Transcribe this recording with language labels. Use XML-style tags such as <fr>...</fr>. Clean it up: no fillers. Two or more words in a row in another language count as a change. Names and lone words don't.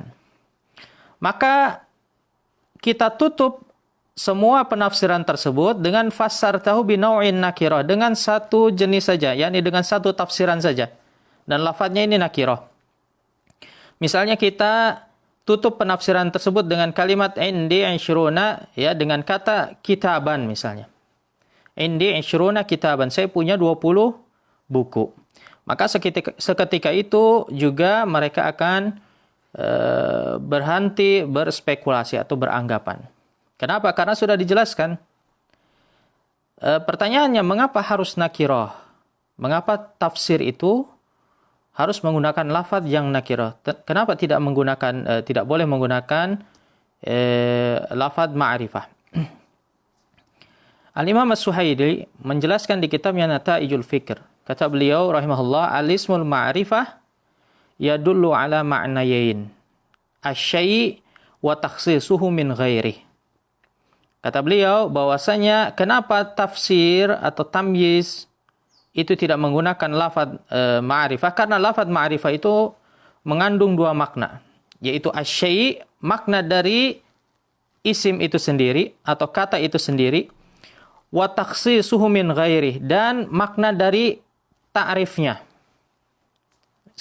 <id>Maka kita tutup semua penafsiran tersebut dengan</id> <ar>فسرته بنوع نكرة,</ar> <id>dengan satu jenis saja, yakni dengan satu tafsiran saja. Dan lafadznya ini nakirah. Misalnya kita tutup penafsiran tersebut dengan kalimat</id> <ar>عندي عشرون,</ar> <id>ya, dengan kata kitaban misalnya.</id> <ar>عندي عشرون كتابا,</ar> <id>saya punya 20 buku. Maka seketika itu juga mereka akan berhenti berspekulasi atau beranggapan. Kenapa? Karena sudah dijelaskan. Pertanyaannya, mengapa harus nakirah? Mengapa tafsir itu harus menggunakan lafaz yang nakirah? Kenapa tidak boleh menggunakan lafaz ma'rifah? Al-Imam As-Suhaili menjelaskan di kitabnya Nata'ijul Fikr. Kata beliau rahimahullah,</id> <ar>الاسم المعرفة يدل على معنيين الشيء وتخصيصه من غيره.</ar> <id>Kata beliau bahwasanya kenapa tafsir atau tamyiz itu tidak menggunakan lafaz ma'rifah, karena lafaz ma'rifah itu mengandung dua makna, yaitu asy-syai', makna dari isim itu sendiri atau kata itu sendiri,</id> <ar>وتخصيصه من غيره,</ar> <id>dan makna dari ta'rifnya.</id>